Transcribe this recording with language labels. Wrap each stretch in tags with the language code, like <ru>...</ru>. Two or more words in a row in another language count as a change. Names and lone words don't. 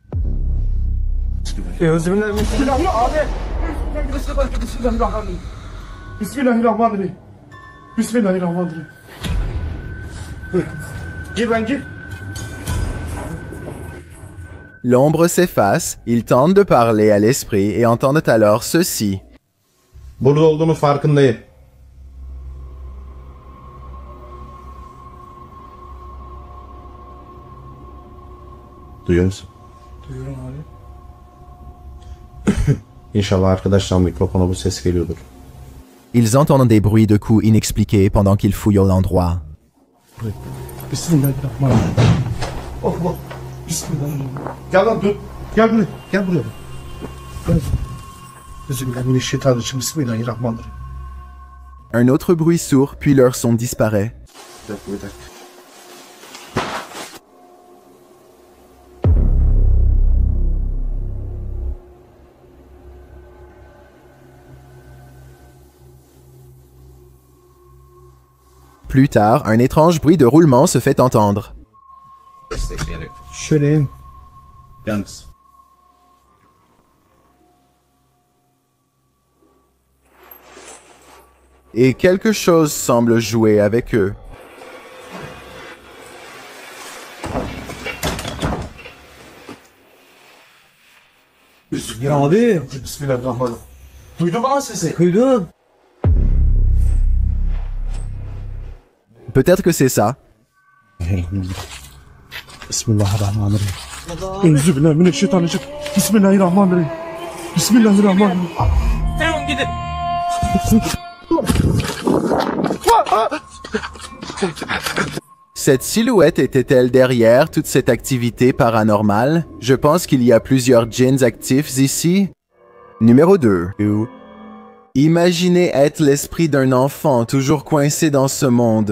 <fr>L'ombre s'efface, ils tentent de parler à l'esprit et entendent alors ceci.</fr> <tr>Burada olduğunu farkındayım. Duyuyor musun? Duyuyorum abi. İnşallah arkadaşlar mikrofona bu ses geliyordur.</tr> <fr>Ils entendent des bruits de coups inexpliqués pendant qu'ils fouillent l'endroit.</fr> <ar>بسم الله الرحمن الرحيم. Allah. بسم الله الرحمن الرحيم.</ar> <tr>Gel lan dur. Gel buraya. Gel buraya. Gel.</tr> <ar>بسم الله الرحمن الرحيم. بسم الله الرحمن الرحيم.</ar> <fr>Un autre bruit sourd, puis leur son disparaît.</fr> <tr>Bir dakika.</tr> <fr>Plus tard, un étrange bruit de roulement se fait entendre.</fr> <tr>Şöyle. Yalnız.</tr> <fr>Et quelque chose semble jouer avec eux.</fr> <tr>Ya abi.</tr> <ar>بسم الله الرحمن الرحيم.</ar> <tr>Duydun mu lan sesi? Duydum.</tr> <fr>Peut-être que c'est ça.</fr> <ar>بسم الله الرحمن الرحيم. أعوذ بالله من الشيطان الرجيم. بسم الله الرحمن الرحيم. بسم الله الرحمن الرحيم.</ar> <tr>Sen gidin.</tr> <fr>Cette silhouette était-elle derrière toute cette activité paranormale? Je pense qu'il y a plusieurs djinns actifs ici. Numéro 2. Imaginez être l'esprit d'un enfant toujours coincé dans ce monde.</fr>